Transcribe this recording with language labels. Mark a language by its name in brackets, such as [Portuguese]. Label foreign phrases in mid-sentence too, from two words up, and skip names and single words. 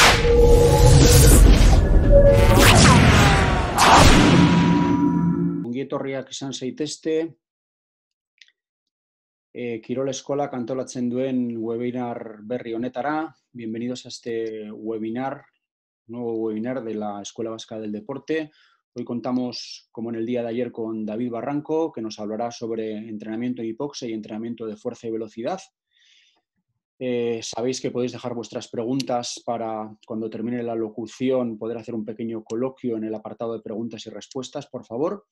[Basque] Ongi etorriak izan zaitezte, Kirol Eskolak antolatzen duen webinar berri honetara. [Spanish] Bienvenidos a este webinar, nuevo webinar de la Escuela Vasca del Deporte. Hoy contamos, como en el día de ayer, con David Barranco, que nos hablará sobre entrenamiento en hipoxia y entrenamiento de fuerza y velocidad. Sabéis que podéis dejar vuestras preguntas para, cuando termine la locución, poder hacer un pequeño coloquio en el apartado de preguntas y respuestas, por favor.